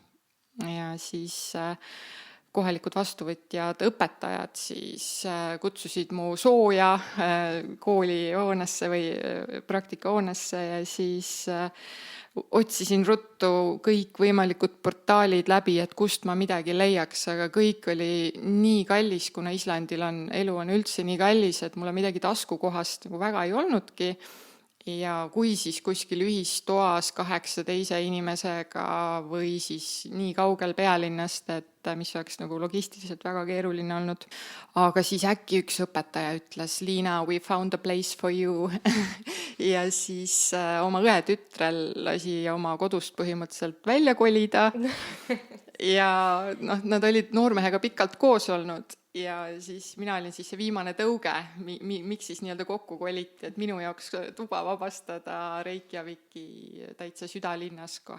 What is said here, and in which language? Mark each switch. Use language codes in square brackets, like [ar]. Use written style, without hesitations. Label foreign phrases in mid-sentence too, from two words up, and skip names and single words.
[et] ja siis kohalikud vastuvõtjad, õpetajad siis kutsusid mu sooja koolihoonesse või praktikahoonesse ja siis otsisin ruttu kõik võimalikud portaalid läbi, et kust ma midagi leiaks, aga kõik oli nii kallis, kuna Islandil elu on üldse nii kallis, et mulle midagi taskukohast nagu väga ei olnudki. Ja kui siis kuskil ühistoas 8 teise inimesega või siis nii kaugel pealinnast, et mis oleks nagu logistiliselt väga keeruline olnud. Aga siis äkki üks õpetaja ütles, Liina, [en] we found a place for you. [et] Ja siis oma õe tütrel lasi oma kodust põhimõtteliselt välja kolida. Ja nad olid noormehega pikalt koos olnud. Ja siis mina olin siis see viimane tõuge, miks siis nii-öelda kokku koliti, et minu jaoks tuba vabastada Reykjaviki täitsa südalinnas kohe.